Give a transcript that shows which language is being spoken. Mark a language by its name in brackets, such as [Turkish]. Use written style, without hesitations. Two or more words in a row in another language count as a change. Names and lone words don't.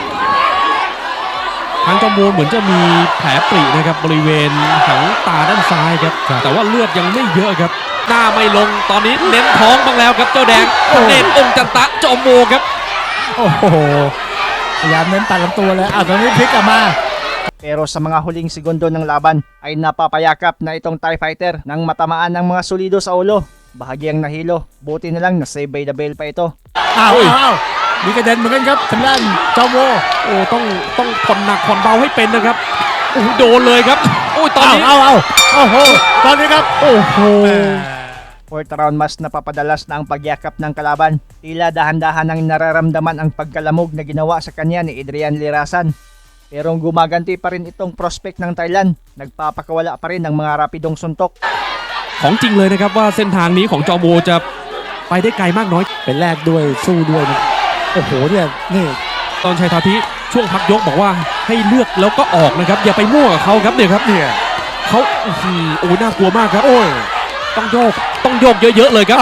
[Thai] ทางจอมโบเหมือนจะมีแผลปรินะครับบริเวณหางตาด้านซ้ายครับแต่ว่าเลือดยังไม่เยอะครับหน้าไม่ลงตอนนี้เน้นท้องบ้างแล้วครับเจ้าแดงเน้นองค์จันตะจอมโบครับ พยายามเน้นตัดลำตัวเลยตอนนี้พลิกกลับมา [Filipino] Pero sa mga huling segundo ng laban ay napapayakap na itong [English] TIE Fighter [Filipino] nang matamaan ng mga solido sa ulo. Bahagyang nahilo, buti na lang na [English] save by the bell [Filipino] pa ito. [Thai] อ้าวอ้าวมีกระเด็นเหมือนกันครับทางด้านจอมโว โอ้ต้องผ่อนหนักผ่อนเบาให้เป็นนะครับโอ้โหโดนเลยครับโอ้ยตอนนี้ อ้าวโอ้โหตอนนี้ครับโอ้โห [English] Fourth round [Filipino] mas napapadalas na ang pagyakap ng kalaban. Tila dahan-dahan ang nararamdaman ang pagkalamog na ginawa sa kanya ni Adrian Lirasan. Pero gumaganti pa rin itong prospect ng Thailand. Nagpapakawala pa rin ng mga rapidong suntok. [Thai] ของจริงเลยนะครับว่าเส้นทางนี้ของจอมโวจะไปได้ไกลมากน้อย ไปแลกด้วยสู้ด้วยนะโอ้โหเนี่ยนี่ ตอนชัยทาธิช่วงพักยกบอกว่าให้เลือกแล้วก็ออกนะครับอย่าไปมั่วกับเขาครับเนี่ยครับเนี่ยเขาโอ้ยน่ากลัวมากครับโอ้ยต้องโยกเยอะๆเลยครับ